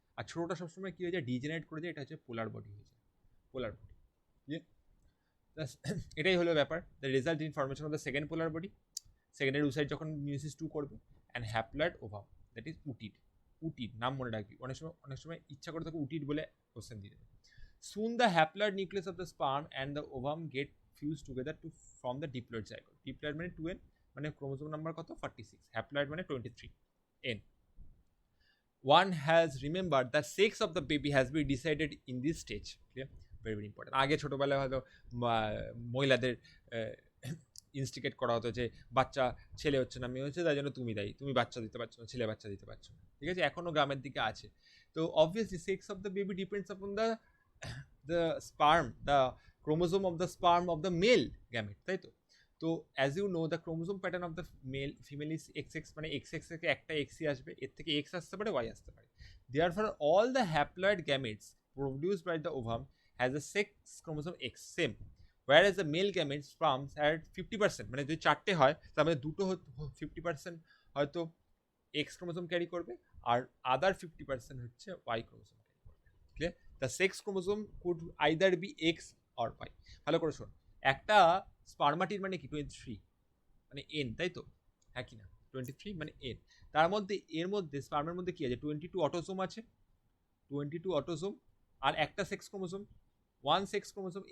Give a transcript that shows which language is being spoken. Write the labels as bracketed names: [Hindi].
[Bangla] আর ছোটটা সবসময় কি হয়ে যায়, ডিজেনারেট করে যায়, এটা হচ্ছে পোলার বডি হয়ে যায়, পোলার বডি। এটাই হলো ব্যাপার। [English] The result in formation of the second polar body, secondary oocyte যখন meiosis 2 করবে, and haploid ovum, that is ootid. [Bangla] উটিড নাম মনে রাখবি, অনেক সময় ইচ্ছা করে তাকে উটিড বলে কোশ্চেন দিয়ে দেবে। [English] Soon the haploid nucleus of the sperm and the ovum get fused together to form the diploid zygote. [Bangla] Diploid মানে 2n, মানে ক্রোমোজোম নাম্বার কত 46, হ্যাপ্লয়েড মানে 23 n. [English] One has remembered the sex of the baby has been decided in this stage. Clear? Very very important. [Bangla] আগে ছোটবেলায় হয়তো মহিলাদের instigate করা হতো যে বাচ্চা ছেলে হচ্ছে না মেয়ে হচ্ছে, তাই জন্য তুমি দায়ী, তুমি বাচ্চা দিতে পারছো না, ছেলে বাচ্চা দিতে পারছো না, ঠিক আছে, এখনো গ্রামের দিকে আছে। [English] তো obviously sex of the baby depends upon the sperm, the chromosome of the sperm of the male gamete, [Bangla] তাই তো। তো [English] as you know the chromosome pattern of the male female is XX, [Bangla] মানে XX থেকে একটা XY আসবে, এর থেকে X আসতে পারে Y আসতে পারে। [English] Therefore all the haploid gametes produced by the ovum has a sex chromosome X same, whereas the male gametes sperms had 50%, [Bangla] মানে যদি চারটে হয় তার মধ্যে দুটো 50% হয়তো X chromosome ক্যারি করবে আর আদার 50% হচ্ছে Y chromosome ক্যারি করবে। [English] Clear? The sex chromosome could either be X or Y. [Bangla] ভালো করে শোন, একটা স্পার্মাটির মানে কি 23 মানে এন, তাই তো, হ্যাঁ কি না, 23 মানে এন। তার মধ্যে এর মধ্যে স্পার্মের মধ্যে কি আছে, 22 অটোজোম আছে, 22 অটোজোম আর একটা সেক্স ক্রোমোজোম, 1 সেক্স ক্রোমোজোম।